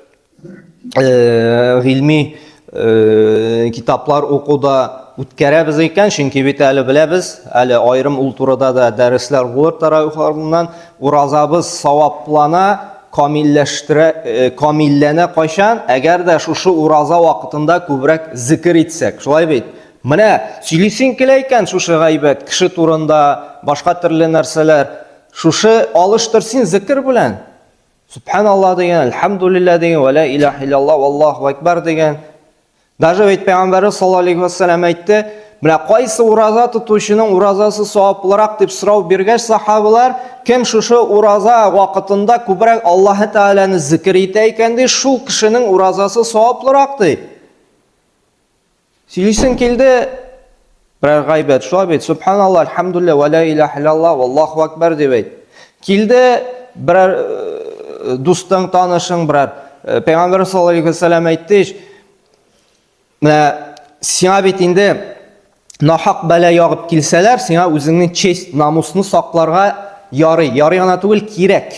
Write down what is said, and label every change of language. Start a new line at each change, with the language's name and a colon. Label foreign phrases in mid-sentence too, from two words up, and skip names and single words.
Tatar: гыйльми китаплар укуда үткәрәбез икән, чөнки бит әле беләбез, әле аерым ул турыда да дәресләр булыр тарафларыннан, уразабыз саваплана, камилләнә кайчан, әгәр дә шушы ураза вакытында күбрәк зикр итсәк. Шулай бит. Менә сөйлисең килә икән шушы гайбәт, кеше турында, башка төрле нәрсәләр, шушы алыштыр син зикр белән. Субханаллах дигән, әлхәмдүлилләх дигән,
Arabic: ولا إله إلا الله, والله أكبر дигән.
Tatar: Даже бит Пәйгамбәр
Arabic: صلى الله عليه وسلم
Tatar: әйтте, менә кайсы ураза тотучының уразасы саваплырак дип сорау биргәч сахабалар, кем шушы ураза вакытында күбрәк Аллаһ Тәгаләне зикр итә икән ди, шул кешенең уразасы саваплырак ди. Сөйлисең килде, берәр гайбәт, шулай бит, субханаллах, әлхәмдүлилләх,
Arabic: ولا إله إلا الله, والله أكبر
Tatar: дип әйт. Килде, берәр дустың, танышың, берәр Пәйгамбәр
Arabic: صلى الله عليه وسلم
Tatar: әйтте, менә сиңа бит инде нахак бәла ягып килсәләр, сиңа үзеңнең честь, намусны сакларга ярый гына түгел, кирәк.